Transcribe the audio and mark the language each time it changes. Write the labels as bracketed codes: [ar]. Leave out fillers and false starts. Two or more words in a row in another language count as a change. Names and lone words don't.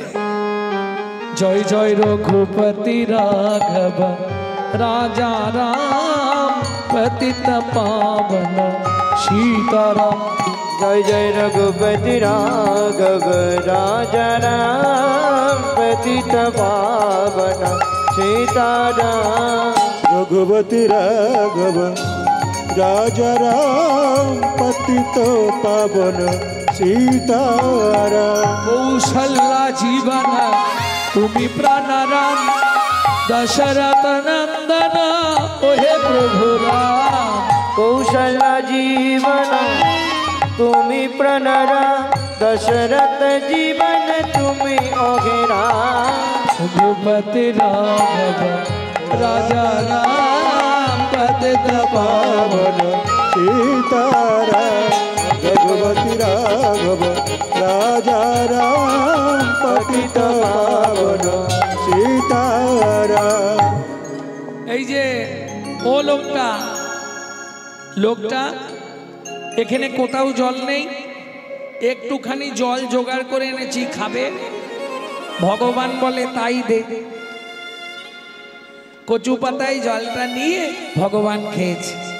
[hi] जय जय रघुपति राघव राजा राम पतित पावन सीताराम। जय जय रघुपति राघव राजा राम पतित पावन सीताराम। रघुपति राघव राजा राम पतित पावन सीताराम। [bn] কৌশল্যা জীবন তুমি প্রাণরাম, দশরথ নন্দন ওহে প্রভু রাম। কৌশলা জীবন তুমি প্রণরা, দশরথ জীবন তুমি অঘেরা। [hi] रघुपति राघव राजा राम पतित पावन सीताराम। रघुपति राघव राजा राम पतित पावन सीताराम। [bn] এই যে ও লোকটা এখানে কোথাও জল নেই, একটুখানি জল জোগাড় করে এনেছি, খাবে? ভগবান বলে, তাই দে। কচু পাতায় জলটা নিয়ে ভগবান খেয়েছে।